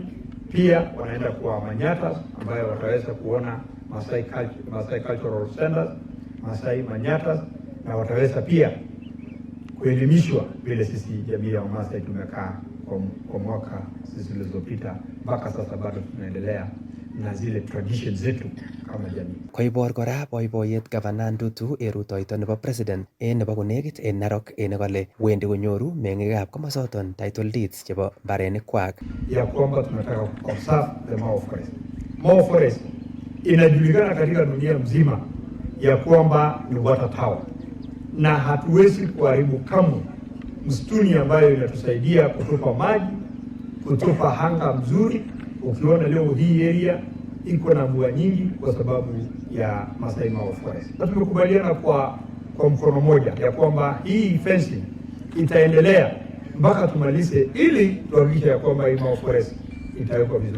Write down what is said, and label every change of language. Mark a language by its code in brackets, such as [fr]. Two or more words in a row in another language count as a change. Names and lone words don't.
[sw] Pia wanaenda kwa Manyatta ambayo wataweza kuona Masai Cultural Centers, Masai Manyatta, na wataweza pia kuelimishwa vile sisi jamii ya Masai tumekaa kwa mwaka sisi zilizopita mpaka sasa bado tunaendelea na zile traditions zetu kama jamii. [kln] Koibor kora boiboiyet Governor Tutu rutoito nebo President nebo konekit en Narok kole wendi konyoru meng'ikab komosoton [en] title deeds [kln] chebo mbarenikwak. [sw] Ya kwamba tunataka [en] conserve the Mau Forest. [sw] Mau Forest inajulikana katika dunia mzima ya kwamba ni [en] water tower, [sw] na hatuwezi kuharibu kamwe msituni ambayo inatusaidia kutupa maji, kutupa hanga mzuri. Ukiona leo hii area iko na mvua nyingi kwa sababu ya Masai Mau Forest. Na tumekubaliana kwa mkono moja ya kwamba hii fencing itaendelea mpaka tumalize ili tuhakikishe ya kwamba hii Mau Forest itawekwa vizuri.